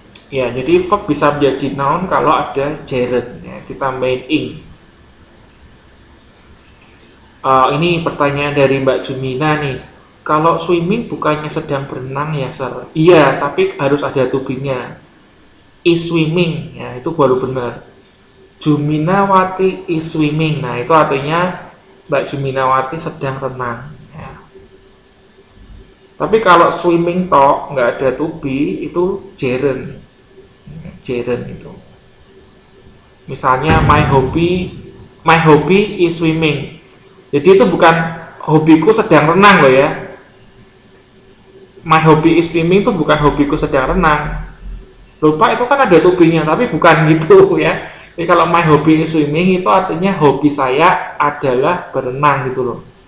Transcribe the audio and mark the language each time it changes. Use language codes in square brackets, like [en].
[id] Ya, jadi verb bisa menjadi noun kalau ada gerund ya, ditambahin ing. Ini pertanyaan dari Mbak Jumina nih. Kalau swimming bukannya sedang berenang ya, Sir? Iya, tapi harus ada to be-nya. Is swimming, ya itu baru benar. [en] Juminawati is swimming. [id] Nah, itu artinya Mbak Juminawati sedang renang. Ya. Tapi kalau swimming tok nggak ada to be, itu gerund. Gerund itu. Misalnya [en] my hobby is swimming. [id] Jadi itu bukan hobiku sedang renang loh ya. [en] My hobby is swimming [id] itu bukan hobiku sedang renang. Lupa itu kan ada to be-nya, tapi bukan gitu ya. Jadi kalau [en] my hobby is swimming [id] itu artinya hobi saya adalah berenang gitu loh.